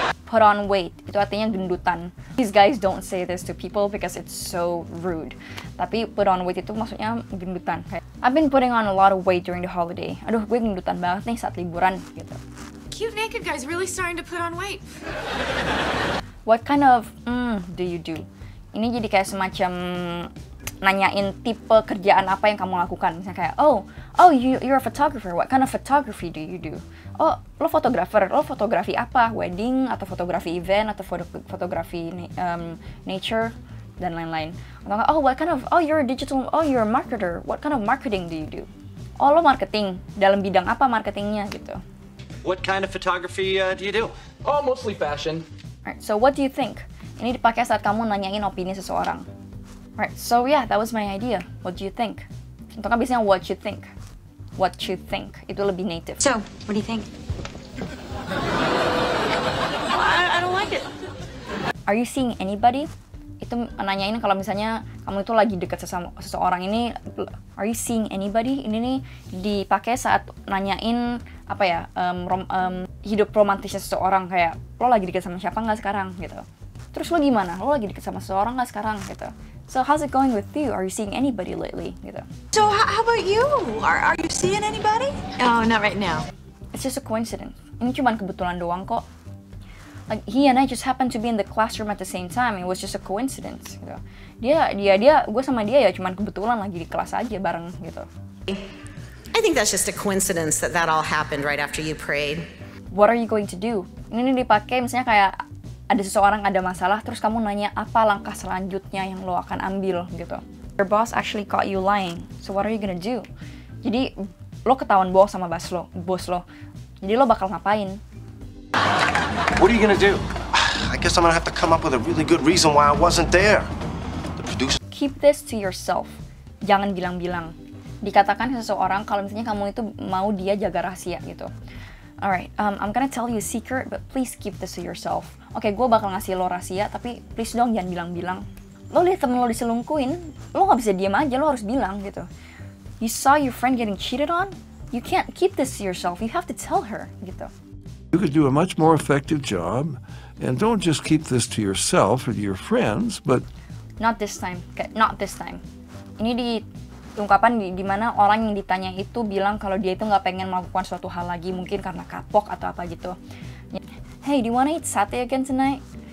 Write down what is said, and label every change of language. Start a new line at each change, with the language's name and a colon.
English: Put on weight,
Indonesian: itu artinya gendutan.
English: These guys don't say this to people because it's so rude.
Indonesian: Tapi put on weight itu maksudnya gendutan.
English: I've been putting on a lot of weight during the holiday.
Indonesian: Aduh, gue gendutan banget nih saat liburan gitu.
English: cute naked guy's really starting to put on weight. What kind of do you do?
Indonesian: Ini jadi kayak semacam nanyain tipe kerjaan apa yang kamu lakukan. Misalnya kayak,
English: you're a photographer. What kind of photography do you do?
Indonesian: Oh, lo fotografer. Lo fotografi apa? Wedding atau fotografi event atau fotografi nature dan lain-lain.
English: Atau you're a marketer. What kind of marketing do you do?
Indonesian: Oh, lo marketing. Dalam bidang apa marketingnya gitu?
English: What kind of photography do you do? Oh, mostly fashion. Alright, so what do you think?
Indonesian: Ini dipakai saat kamu nanyain opini seseorang.
English: Alright, so yeah, that was my idea. What do you think?
Indonesian: Untuk kan biasanya
English: what you think. What you think.
Indonesian: Itu lebih
English: native. So, what do you think? I don't like it. Are you seeing anybody?
Indonesian: Itu nanyain kalau misalnya kamu itu lagi dekat seseorang ini,
English: are you seeing anybody?
Indonesian: Ini nih dipakai saat nanyain apa ya, hidup romantisnya seseorang, kayak lo lagi dekat sama siapa nggak sekarang gitu. Terus lo gimana? Lo lagi dekat sama seseorang nggak sekarang gitu.
English: So how's it going with you? Are you seeing anybody lately gitu? So how about you? Are you seeing anybody? Oh, not right now. It's just a coincidence.
Indonesian: Ini cuma kebetulan doang kok.
English: Like he and I just happened to be in the classroom at the same time. It was just a coincidence gitu.
Indonesian: Gue sama dia ya cuman kebetulan lagi di kelas aja bareng gitu.
English: I think that's just a coincidence that all happened right after you prayed. What are you going to do?
Indonesian: Ini dipakai misalnya kayak ada seseorang ada masalah, terus kamu nanya apa langkah selanjutnya yang lo akan ambil gitu.
English: Your boss actually caught you lying, so what are you gonna do?
Indonesian: Jadi lo ketahuan bohong sama bos lo. Jadi lo bakal ngapain?
English: What are you gonna do? I guess I'm gonna have to come up with a really good reason why I wasn't there. The producer. Keep this to yourself.
Indonesian: Jangan bilang-bilang. Dikatakan ke seseorang kalau misalnya kamu itu mau dia jaga rahasia gitu.
English: Alright, I'm gonna tell you a secret, but please keep this to yourself.
Indonesian: Oke, gue bakal ngasih lo rahasia, tapi please dong jangan bilang-bilang. Lo liat temen lo diselingkuhin, lo gak bisa diem aja, lo harus bilang gitu.
English: You saw your friend getting cheated on? You can't keep this to yourself, you have to tell her gitu. You could do a much more effective job, and don't just keep this to yourself or to your friends, but... Not this time, not this time.
Indonesian: Ini di ungkapan di mana orang yang ditanya itu bilang kalau dia itu nggak pengen melakukan suatu hal lagi, mungkin karena kapok atau apa gitu.
English: Hey, do you wanna eat sate again tonight?